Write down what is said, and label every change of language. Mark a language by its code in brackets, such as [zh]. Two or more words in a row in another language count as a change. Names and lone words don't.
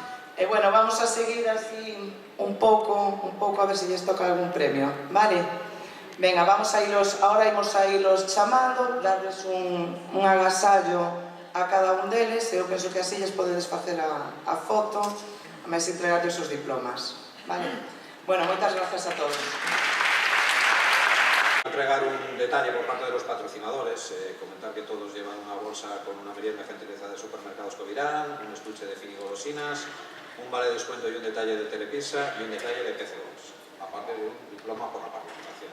[gl] E bueno, vamos a seguir así un pouco a ver se lles toca algún premio, vale? Venga, ahora imos a ilos chamando, darles un agasallo a cada un deles, e eu penso que así lles podedes facer a foto, a máis entregarles os diplomas, vale? Bueno, moitas gracias a todos. [es] Entregar un detalle por parte de los patrocinadores, comentar que todos llevan una bolsa con una merienda gentileza de Supermercados Covirán, un estuche de finigolosinas, un vale de descuento y un detalle de Telepizza y un detalle de PC2, aparte de un diploma por la participación.